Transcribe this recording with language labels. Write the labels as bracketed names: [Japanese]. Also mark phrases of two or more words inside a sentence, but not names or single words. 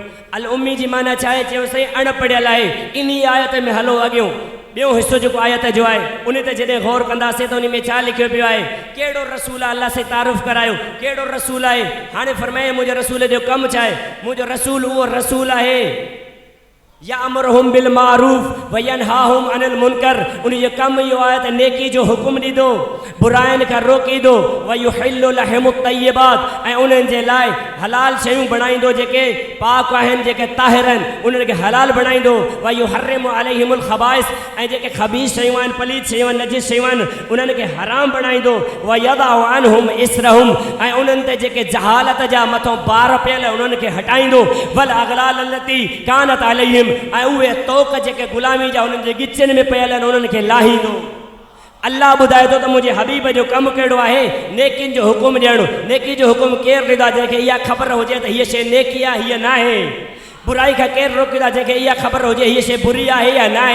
[Sindhi] अल उम्मी जी माना छा आहे? चयो साईं अणपढ़ियल आहे। इन आयत में हलो अॻियों ॿियो हिसो जेको आयत जो आहे उन ते जॾहिं गौर कंदासीं त उन में छा लिखियो पियो आहे? कहिड़ो रसूल आहे? अल्लाह से तारुफ़ करायो कहिड़ो रसूल आहे। हाणे फरमाए मुंहिंजे रसूल जो कमु छा आहे? मुंहिंजो रसूल उहो रसूल आहे [Arabic] يأمرهم بالمعروف وينهاهم عن المنكر. [Sindhi] उन जो कमु इहो आहे त नेकी जो हुकुम ॾींदो, बुराइनि खां रोकींदो, [Arabic] ويحل لهم الطيبات, [Sindhi] ऐं उन्हनि जे लाइ हलाल शयूं बणाईंदो, जेके पाक आहिनि, जेके ताहिर आहिनि उन्हनि खे हलाल बणाईंदो। [Arabic] ويحرم عليهم الخبائث, [Sindhi] ऐं जेके ख़बीस शयूं आहिनि, पलीत शयूं आहिनि, नजिस शयूं आहिनि उन्हनि खे हराम बणाईंदो। [Arabic] ويضع عنهم إصرهم, [Sindhi] ऐं उन्हनि ते जेके जहालत जा मथां बार पियल उन्हनि खे हटाईंदो। [Arabic] والأغلال التي كانت عليهم, [Sindhi] ऐं उहे तोक जेके ग़ुलामी जा उन्हनि जे गिचनि में पियल आहिनि उन्हनि खे लाहींदो। अल्लाह ॿुधाए थो त मुंहिंजे हबीब जो कमु कहिड़ो आहे? नेकियुनि जो हुकुम ॾियणु। नेकी जो हुकुम केरु ॾींदो आहे? जंहिंखे इहा ख़बर हुजे त हीअ शइ नेकी आहे, हीअ न आहे। बुराई का केर रोकींदा जंहिंखे इहा ख़बर हुजे हीअ शइ बुरी आहे या न आहे।